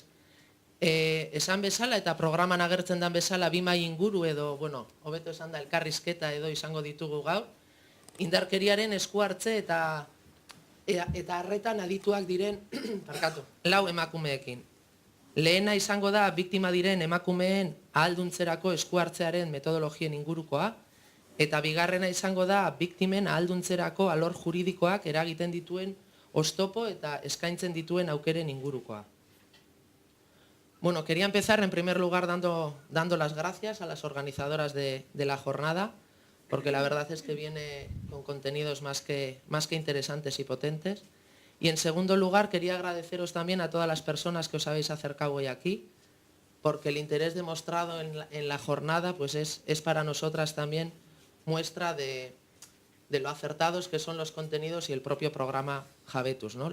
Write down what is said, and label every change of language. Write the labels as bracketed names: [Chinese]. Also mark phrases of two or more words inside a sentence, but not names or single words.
[Basque] Esan bezala eta programan agertzen den bezala bi mahai inguru edo, hobeto esan da elkarrizketa edo izango ditugu gaur, indarkeriaren esku hartze eta harretan adituak diren, lau emakumeekin. Lehena izango da biktima diren emakumeen ahalduntzerako esku hartzearen metodologien ingurukoa, eta bigarrena izango da biktimen ahalduntzerako alor juridikoak eragiten dituen oztopo eta eskaintzen dituen aukeren ingurukoa. [Spanish] Quería empezar en primer lugar dando las gracias a las organizadoras de la jornada, porque la verdad es que viene con contenidos más que interesantes y potentes. Y en segundo lugar, quería agradeceros también a todas las personas que os habéis acercado hoy aquí, porque el interés demostrado en la jornada pues es para nosotras también muestra de lo acertados que son los contenidos y el propio programa Jabetus, ¿no?